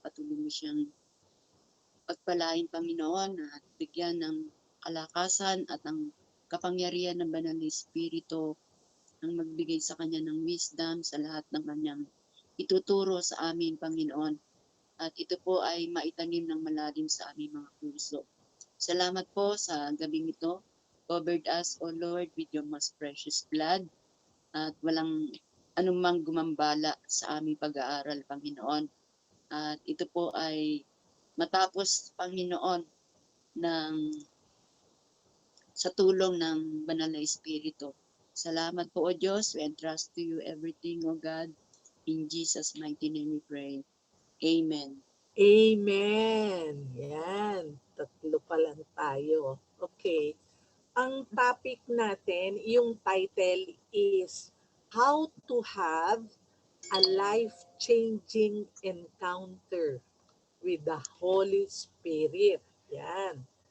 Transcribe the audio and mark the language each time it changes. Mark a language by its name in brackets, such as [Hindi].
[Filipino] Patuloy mo siyang pagpalain, Panginoon, at bigyan ng kalakasan at ang kapangyarihan ng banal na Espiritu ang magbigay sa kanya ng wisdom sa lahat ng kanyang ituturo sa amin, Panginoon. At ito po ay maitanim ng malalim sa aming mga puso. Salamat po sa gabing ito. [English] Covered us, O Lord, with your most precious blood. [Filipino] At walang anumang gumambala sa aming pag-aaral, Panginoon. At ito po ay matapos, Panginoon, sa tulong ng Banal na Espiritu. Salamat po, O Diyos. [English] We entrust to you everything, O God. In Jesus' mighty name we pray. Amen. [Filipino] Amen. Yan. Tatlo pa lang tayo. Okay. Ang topic natin, yung [English] title is How to Have a Life-Changing Encounter with the Holy Spirit. Yan.